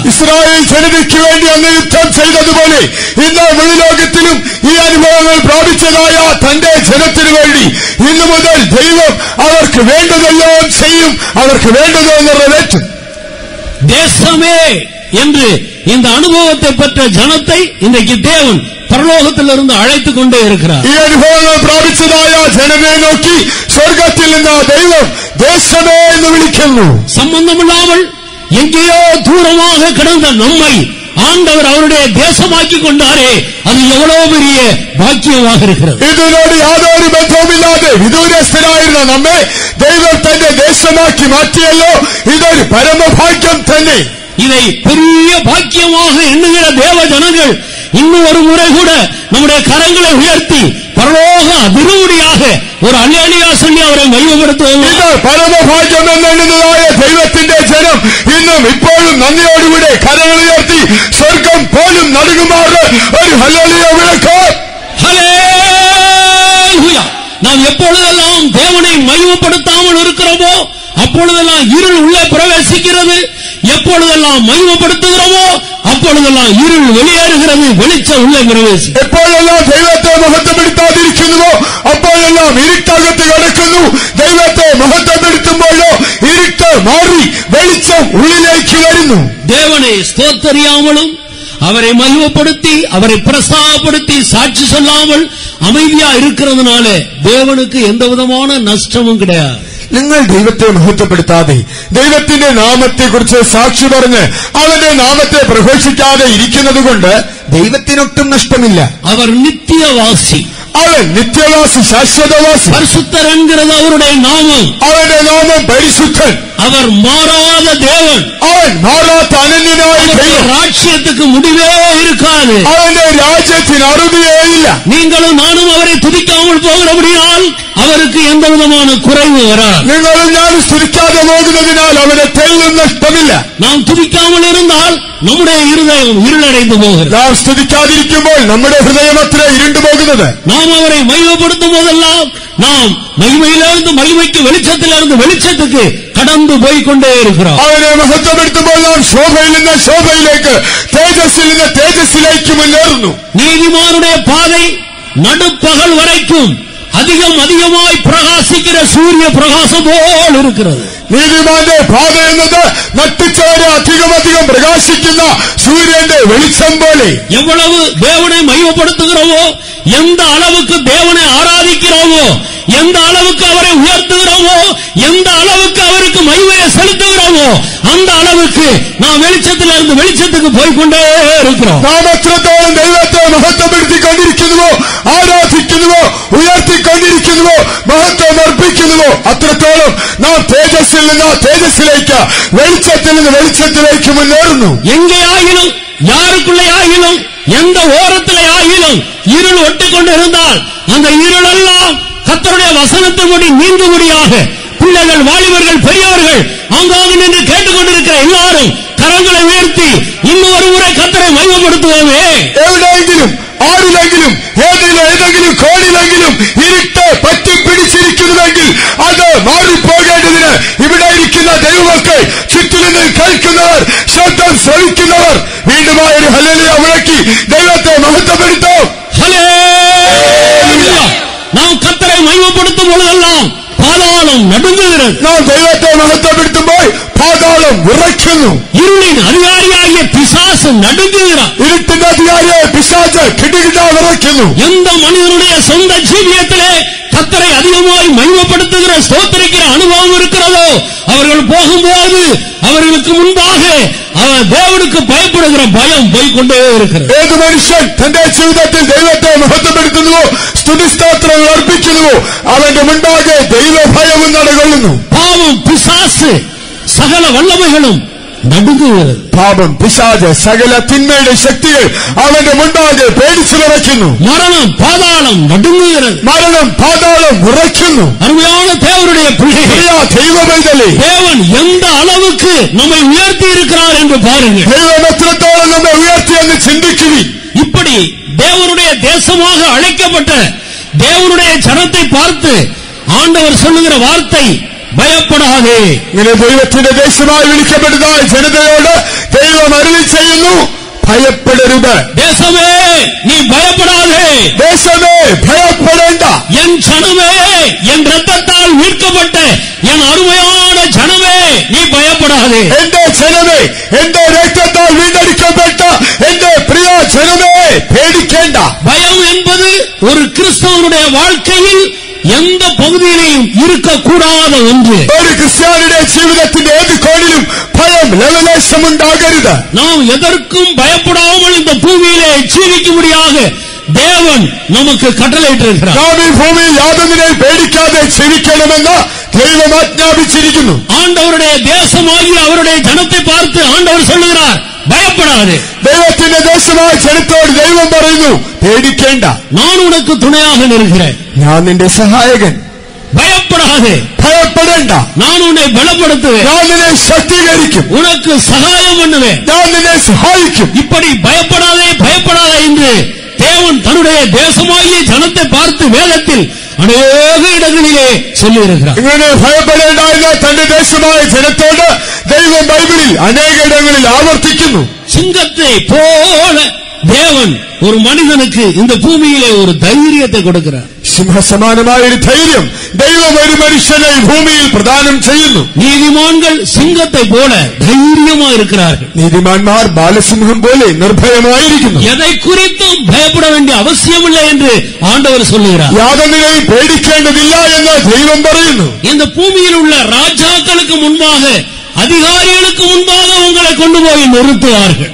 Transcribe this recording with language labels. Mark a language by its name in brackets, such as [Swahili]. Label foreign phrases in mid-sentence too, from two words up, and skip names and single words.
[Malayalam] ഇസ്രായേൽ ജനതയ്ക്ക് വേണ്ടി അന്ന് യുദ്ധം ചെയ്തതുപോലെ ഇന്ന് മുഴുലോകത്തിലും ഈ അനുഭവങ്ങൾ പ്രാപിച്ചതായ തന്റെ ജനത്തിനു വേണ്ടി ഇന്നു മുതൽ ദൈവം അവർക്ക് വേണ്ടതെല്ലാം ചെയ്യും, അവർക്ക് വേണ്ടതോ നിറവേറ്റും. [Tamil] தேசமே என்று இந்த அனுபவத்தை பெற்ற ஜனத்தை இன்றைக்கு தேவன் பரலோகத்திலிருந்து அழைத்துக் கொண்டே இருக்கிறார். [Malayalam] ഈ അനുഭവങ്ങൾ പ്രാപിച്ചതായ ജനതയെ നോക്കി സ്വർഗത്തിൽ നിന്ന് ദൈവം ദേശമേ എന്ന് വിളിക്കുന്നു. [Tamil] சம்பந்தமில்லாமல் எங்கேயோ தூரமாக கிடந்த நம்மை ஆண்டவர் அவருடைய தேசமாக்கி கொண்டாரே, அது எவ்வளவு பெரிய பாக்கியமாக இருக்கிறது. [Malayalam] ഇതിനോട് യാതൊരു ബന്ധവുമില്ലാതെ വിദൂരസ്ഥരായിരുന്ന നമ്മെ ദൈവം തന്റെ ദേശമാക്കി മാറ്റിയല്ലോ. ഇതൊരു പരമഭാഗ്യം തന്നെ. [Tamil] இதை பெரிய பாக்கியமாக எண்ணுகிற தேவ ஜனங்கள் இன்னும் ஒரு முறை கூட நம்முடைய கரங்களை உயர்த்தி பரலோக அதிருடியாக ஒரு அல்லேலூயா சொல்லி அவரை மகிமைப்படுத்துவோம். [Malayalam] ഇത് പരമഭാഗ്യം എന്നെണ്ണുന്നതായ ദൈവത്തിന്റെ ജനം ഇന്നും ഇപ്പോഴും നന്ദിയോടുകൂടെ കരങ്ങൾ ഉയർത്തി സ്വർഗം പോലും നടുങ്ങുമാറ് ഒരു ഹല്ലേലൂയ വിളിക്കാം. [Tamil] ஹல்லேலூயா. நாம் எப்பொழுதெல்லாம் தேவனை மகிமைப்படுத்தாமல் இருக்கிறோமோ அப்பொழுதெல்லாம் இருள் உள்ளே பிரவேசிக்கிறது. எப்பொழுதெல்லாம் மகிமைப்படுத்துகிறோமோ அப்பொழுதெல்லாம் இருள் வெளியேறுகிறது, வெளிச்சம் உள்ளே பிரவேசி. [Malayalam] എപ്പോഴെല്ലാം ദൈവത്തെ മഹത്വപ്പെടുത്താതിരിക്കുന്നുവോ അപ്പോഴെല്ലാം ഇരുട്ടകത്ത് കിടക്കുന്നു. ദൈവത്തെ മഹത്വപ്പെടുത്തുമ്പോഴോ ഇരുട്ട് മാറി വെളിച്ചം ഉള്ളിലേക്ക് വരുന്നു. [Tamil] தேவனை ஸ்தோத்தரியாமலும் அவரை மகிமைப்படுத்தி அவரை பிரஸ்தாபப்படுத்தி சாட்சி சொல்லாமல் அமைதியா இருக்கிறதுனால தேவனுக்கு எந்த விதமான நஷ்டமும் கிடையாது. [Malayalam] നിങ്ങൾ ദൈവത്തെ മഹത്വപ്പെടുത്താതെ ദൈവത്തിന്റെ നാമത്തെക്കുറിച്ച് സാക്ഷി പറഞ്ഞ് അവന്റെ നാമത്തെ പ്രഘോഷിക്കാതെ ഇരിക്കുന്നത് കൊണ്ട് ദൈവത്തിനൊട്ടും നഷ്ടമില്ല. [Tamil] அவர் நித்தியவாசி, [Malayalam] അവൻ നിത്യവാസി, ശാശ്വതവാസി. [Tamil] பரிசுத்தர் என்கிறது அவருடைய நாமம். [Malayalam] അവന്റെ നാമം പരിശുദ്ധൻ. [Tamil] அவர் மாறாத தேவன். [Malayalam] അവൻ മാറാത്ത അനന്യനായ ദൈവം. [Tamil] ராஜ்யத்துக்கு முடிவே இருக்காது. [Malayalam] അവന്റെ രാജ്യത്തിന് അറുതിയേയില്ല. [Tamil] நீங்களும் நானும் அவரை துதிக்காமல் போகிறபடியால் அவருக்கு எந்த விதமான குறைவு வராது. [Malayalam] നിങ്ങളും ഞാനും സ്തുതിക്കാതെ പോകുന്നതിനാൽ അവന് തെല്ലും നഷ്ടമില്ല. [Tamil] நாம் துதிக்காமல் இருந்தால் நம்முடைய இருதயம் இருளடைந்து போகிறது. [Malayalam] നാം സ്തുതിക്കാതിരിക്കുമ്പോൾ നമ്മുടെ ഹൃദയം അത്ര ഇരുണ്ടു പോകുന്നത്. [Tamil] நாம் அவரை மகிமைப்படுத்தும் போதெல்லாம் நாம் மகிமையிலிருந்து மகிமைக்கு, வெளிச்சத்திலிருந்து வெளிச்சத்துக்கு கடந்து போய்கொண்டே இருக்கிறோம். [Malayalam] അവനെ മഹത്വപ്പെടുത്തുമ്പോൾ നാം ശോഭയിൽ നിന്ന് ശോഭയിലേക്ക്, തേജസ്സിൽ നിന്ന് തേജസ്സിലേക്ക് മുന്നേറുന്നു. [Tamil] நீதிமானுடைய பாதை நடுப்பகல் வரைக்கும் அதிகமாய் பிரகாசிக்கிற சூரிய பிரகாசம் போல் இருக்கிறது. [Malayalam] നീതിമാന്റെ പാത എന്നത് നട്ടുച്ചവരെ അധികം പ്രകാശിക്കുന്ന സൂര്യന്റെ വെളിച്ചം പോലെ. [Tamil] எவ்வளவு தேவனை மகிமைப்படுத்துகிறோமோ, எந்த அளவுக்கு தேவனை ஆராதிக்கிறோமோ, எந்த அளவுக்கு அவரை உயர்த்துகிறோமோ, எந்த அளவுக்கு அவருக்கு மகிமையை செலுத்துகிறோமோ அந்த அளவுக்கு நாம் வெளிச்சத்திலிருந்து வெளிச்சத்துக்கு போய்கொண்டே இருக்கிறோம். [Malayalam] നാം എത്രത്തോളം ദൈവത്തെ മഹത്വപ്പെടുത്തിക്കൊണ്ടിരിക്കുന്നുവോ, ആരാധിക്കുന്നുവോ, ഉയർത്തിക്കൊണ്ടിരിക്കുന്നുവോ, മഹത്വം അർപ്പിക്കുന്നുവോ അത്രത്തോളം നാം തേജസ്സിൽ നിന്ന് തേജസ്സിലേക്ക്, വെളിച്ചത്തിൽ നിന്ന് വെളിച്ചത്തിലേക്ക് മുന്നേറുന്നു. [Tamil] எங்கேயாகிலும் யாருக்குள்ளே ஆகிலும் எந்த ஓரத்திலே ஆகிலும் இருள் ஒட்டிக்கொண்டு இருந்தால் அந்த இருளெல்லாம் கர்த்தருடைய வசனத்தின்படி நீங்கும்படியாக பிள்ளைகள், வாலிபர்கள், பெரியவர்கள் ஆங்காங்கு நின்று கேட்டுக்கொண்டிருக்கிற எல்லாரும் கரங்களை உயர்த்தி இன்னும் ஒரு முறை கர்த்தரை மகிமைப்படுத்துவோமே. [Malayalam] എവിടെയെങ്കിലും, ആരിലെങ്കിലും, ഏതെങ്കിലും കോണിലെങ്കിലും ഇരുട്ട് പറ്റിപ്പിടിച്ചിരിക്കുന്നുവെങ്കിൽ അത് മാറിപ്പോകേണ്ടതിന് ഇവിടെ ഇരിക്കുന്ന ദൈവമക്കൾ, ചുറ്റിൽ നിന്ന് കേൾക്കുന്നവർ, ശബ്ദം ശ്രവിക്കുന്നവർ വീണ്ടുമായൊരു ഹല്ലേലൂയ മുഴക്കി ദൈവത്തെ മഹത്വപ്പെടുത്തും. [Tamil] ஹல்லேலூயா. நாம் கர்த்தரை மகிமைப்படுத்தும் பொழுதெல்லாம் பாதாளம் நடுங்குகிறது. [Malayalam] നാം ദൈവത്തെ മഹത്വപ്പെടുത്തുമ്പോൾ പാതാളം വിറയ്ക്കുന്നു. [Tamil] இருளின் அதிகாரியாகிய பிசாசு நடுங்குகிறார். [Malayalam] ഇരുട്ടിന്റെ അധികാരിയെ പിശാച് കിടുകിടാ വിറയ്ക്കുന്നു. [Tamil] எந்த மனிதனுடைய சொந்த ஜீவியத்திலே கர்த்தரை அதிகமாய் மகிமைப்படுத்துகிற, ஸ்தோத்திரிக்கிற அனுபவம் இருக்கிறதோ அவர்கள் போகும்போது அவர்களுக்கு முன்பாக அவர் தேவனுக்கு பயப்படுகிற பயம் போய்கொண்டே இருக்கிறது. [Malayalam] ഏത് മനുഷ്യൻ തന്റെ ജീവിതത്തിൽ ദൈവത്തെ മഹത്വപ്പെടുത്തുന്നുവോ, സ്തുതിസ്തോത്രങ്ങൾ അർപ്പിക്കുന്നുവോ അവന്റെ മുൻപാകെ ദൈവഭയവും നടകൊള്ളുന്നു. [Tamil] பாவம், பிசாசு, சகல வல்லமைகளும் நடுங்குகிறது. [Malayalam] പാപം, പിശാച്, സകല തിന്മയുടെ ശക്തികൾ അവന്റെ മുൻപാകെ പേടിച്ചു വിറയ്ക്കുന്നു. [Tamil] மரணம், பாதாளம் நடுங்குகிறது. [Malayalam] മരണം, പാതാളം വിറയ്ക്കുന്നു. [Tamil] அருமையான தேவனுடைய பிள்ளைகளே, [Malayalam] ദൈവമൈതലേ, [Tamil] தேவன் எந்த அளவுக்கு நம்மை உயர்த்தி இருக்கிறார் என்று பாருங்கள். [Malayalam] ദൈവം എത്രത്തോളം നമ്മെ ഉയർത്തിയെന്ന് ചിന്തിക്കുവിൻ. [Tamil] இப்படி தேவனுடைய தேசமாக அழைக்கப்பட்ட தேவனுடைய ஜனத்தை பார்த்து ஆண்டவர் சொல்லுகிற வார்த்தை, [Malayalam] ഭയപ്പെടാതെ. ഇങ്ങനെ ദൈവത്തിന്റെ ദേശമായി വിളിക്കപ്പെടുന്നതായ ജനതയോട് ദൈവം അരുളി ചെയ്യുന്നു, ഭയപ്പെടരുത്. ദേശമേ, നീ ഭയപ്പെടാതെ. ദേശമേ, ഭയപ്പെടേണ്ട. [Tamil] என் ஜனமே, என் ரத்தத்தால் மீட்கப்பட்ட என் அருமையான ஜனமே, நீ பயப்படாதே. [Malayalam] എന്റെ ജനമേ, എന്റെ രക്തത്താൽ വീണ്ടെടുക്കപ്പെട്ട എന്റെ പ്രിയ ജനമേ, പേടിക്കേണ്ട. [Tamil] பயம் என்பது ஒரு கிறிஸ்தவனுடைய வாழ்க்கையில் எந்த பகுதியிலையும் இருக்கக்கூடாத ஒன்று. [Malayalam] ഒരു ക്രിസ്ത്യാനിയുടെ ജീവിതത്തിന്റെ ഏത് കോണിലും ഭയം ഭയം ലവലേശമുണ്ടാകരുത്. [Tamil] நாம் எதற்கும் பயப்படாமல் இந்த பூமியிலே ஜீவிக்கும்படியாக தேவன் நமக்கு கட்டளையிட்டிருக்கிறார். [Malayalam] നാം ഈ ഭൂമിയിൽ യാതൊന്നിനെ പേടിക്കാതെ ജീവിക്കണമെന്ന് ദൈവം ആജ്ഞാപിച്ചിരിക്കുന്നു. [Tamil] ஆண்டவருடைய தேசமாகிய அவருடைய ஜனத்தை பார்த்து ஆண்டவர் சொல்லுகிறார், பயப்படாதே. [Malayalam] ദൈവത്തിന്റെ ദേശമായ ജനത്തോട് ദൈവം പറയുന്നു, പേടിക്കേണ്ട, [Tamil] நான் உனக்கு துணையாக நிற்கிறேன், [Malayalam] ഞാൻ നിന്റെ സഹായകൻ. [Tamil] பயப்படாதே, [Malayalam] ഭയപ്പെടേണ്ട, [Tamil] நான் உன்னை பலப்படுத்துவேன், [Malayalam] ഞാൻ നിന്നെ ശക്തീകരിക്കും, [Tamil] உனக்கு சகாயம் பண்ணுவேன், [Malayalam] ഞാൻ നിന്നെ സഹായിക്കും. [Tamil] இப்படி பயப்படாதே பயப்படாதே என்று தேவன் தன்னுடைய தேசமாகிய ஜனத்தை பார்த்து வேதத்தில் அநேக இடங்களிலே சொல்லியிருக்கிறார். [Malayalam] ഇങ്ങനെ ഭയപ്പെടേണ്ട എന്ന് തന്റെ ദേശമായ ജനത്തോട് ദൈവം ബൈബിളിൽ അനേക ഇടങ്ങളിൽ ആവർത്തിക്കുന്നു. [Tamil] சிங்கத்தை போல தேவன் ஒரு மனிதனுக்கு இந்த பூமியிலே ஒரு தைரியத்தை கொடுக்கிறார். [Malayalam] സിംഹസമാനമായ ഒരു ധൈര്യം ദൈവം ഒരു മനുഷ്യനെ ഭൂമിയിൽ പ്രദാനം ചെയ്യുന്നു. [Tamil] நீதிமான்கள் சிங்கத்தை போல தைரியமா இருக்கிறார்கள். [Malayalam] നീതിമാന്മാർ ബാലസിംഹം പോലെ നിർഭയമായിരിക്കുന്നു. [Tamil] எதை குறித்தும் பயப்பட வேண்டிய அவசியமில்லை என்று ஆண்டவர் சொல்லுகிறார். [Malayalam] യാതൊന്നിനെയും പേടിക്കേണ്ടതില്ല എന്ന് ദൈവം പറയുന്നു. [Tamil] இந்த பூமியில் உள்ள ராஜாக்களுக்கு முன்பாக அதிகாரிகளுக்கு முன்பாக உங்களை கொண்டு போய் நிறுத்துவார்கள்.